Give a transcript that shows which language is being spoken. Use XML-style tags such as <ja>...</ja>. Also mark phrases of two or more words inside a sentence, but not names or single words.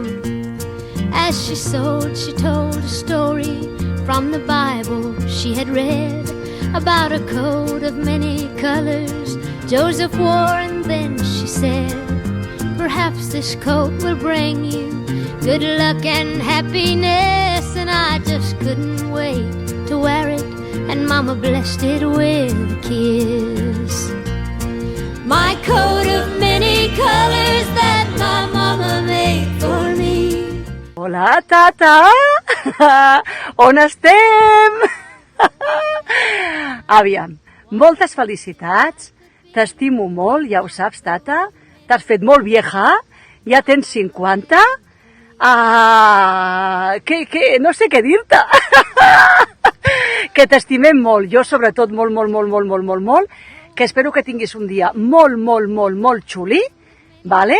<en>As she sewed, she told a story from the Bible she had read about a coat of many colors Joseph wore, and then she said, perhaps this coat will bring you good luck and happiness. And I just couldn't wait to wear it, and Mama blessed it with a kiss. My coat of many colors that my mama made for me.</en> <ca>Hola, tata! On estem? Aviam, moltes felicitats, t'estimo molt, ja ho saps, tata, t'has fet molt vieja, ja tens 50, no sé què dir-te, que t'estimem molt, jo sobretot molt, que espero que tinguis un dia molt xuli, vale?</ca>